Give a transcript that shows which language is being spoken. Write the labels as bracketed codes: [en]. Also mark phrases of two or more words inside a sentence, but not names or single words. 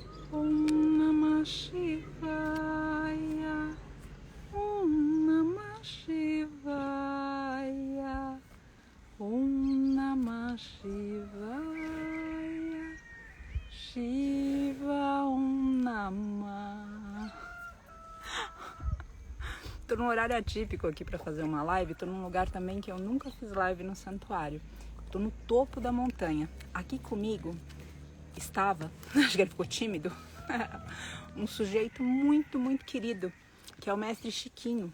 [sa] Om Namah Shivaya. Om Namah Shivaya. Om Namah Shivaya. Shiva Om Namah. [pt] Tô num horário atípico aqui para fazer uma live. Tô num lugar também que eu nunca fiz live no santuário. Tô no topo da montanha. Aqui comigo estava, acho que ele ficou tímido, um sujeito muito, muito querido, que é o Mestre Chiquinho.